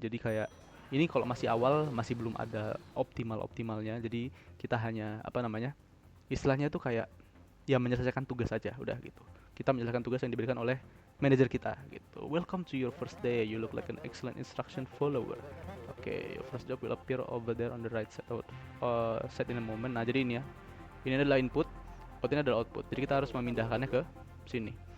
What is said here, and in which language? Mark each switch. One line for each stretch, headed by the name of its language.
Indonesian: Jadi kayak ini kalau masih awal masih belum ada optimalnya. Jadi kita hanya apa namanya? Istilahnya tuh kayak ya menyelesaikan tugas saja udah gitu. Kita menyelesaikan tugas yang diberikan oleh manajer kita gitu.
English: Welcome to your first day. You look like an excellent instruction follower. Oke, okay, your first job will appear over there on the right side out, set in a moment.
Indonesian: Nah, jadi ini ya. Ini adalah input, ini adalah output. Jadi kita harus memindahkannya ke sini.